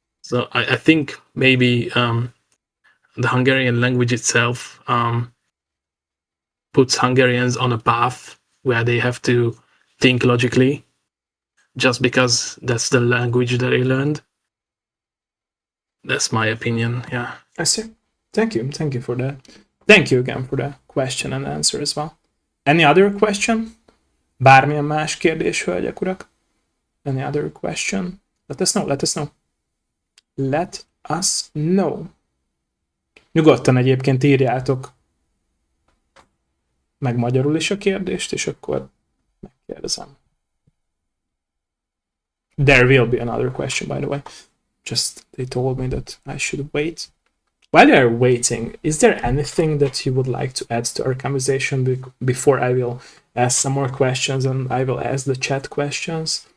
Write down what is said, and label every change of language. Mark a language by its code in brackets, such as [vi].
[en] So I think maybe the Hungarian language itself puts Hungarians on a path where they have to think logically, just because that's the language that they learned. That's my opinion. Yeah. I see. Thank you for that. Thank you again for the question and answer as well. Any other question? [hu] Bármilyen más kérdés, hölgyek, urak? [en] Any other question? Let us know. Let us know. [hu] Nyugodtan egyébként írjátok meg magyarul is a kérdést, és akkor megkérdezem. [en] There will be another question, by the way. Just they told me that I should wait. While you're waiting, is there anything that you would like to add to our conversation before I will ask some more questions and I will ask the chat questions?